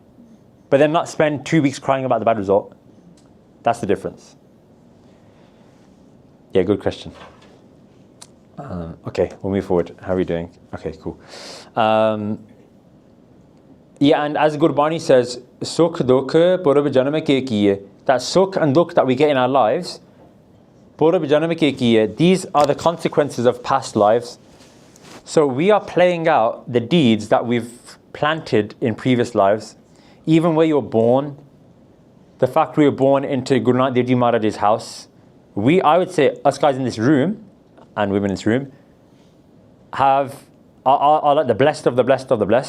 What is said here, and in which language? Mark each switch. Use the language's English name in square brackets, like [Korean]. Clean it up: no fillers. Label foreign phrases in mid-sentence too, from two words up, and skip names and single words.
[English] But then not spend 2 weeks crying about the bad result. That's the difference. Yeah, good question. Okay, we'll move forward. How are we doing? Okay, cool. Yeah, and as Gurbani says, [Punjabi] ਸੁਖ ਦੁਖ ਪੁਰਬ ਜਨਮ ਕੇ ਕੀਏ. [English] That sukh and dukh that we get in our lives, [Punjabi] ਪੁਰਬ ਜਨਮ ਕੇ ਕੀਏ, [English] these are the consequences of past lives. So we are playing out the deeds that we've planted in previous lives. Even where you're born, the fact we were born into Guru Nanak Dev Ji Maharaj's house, I would say, us guys in this room, and women in this room, are like the blessed of the blessed of the blessed.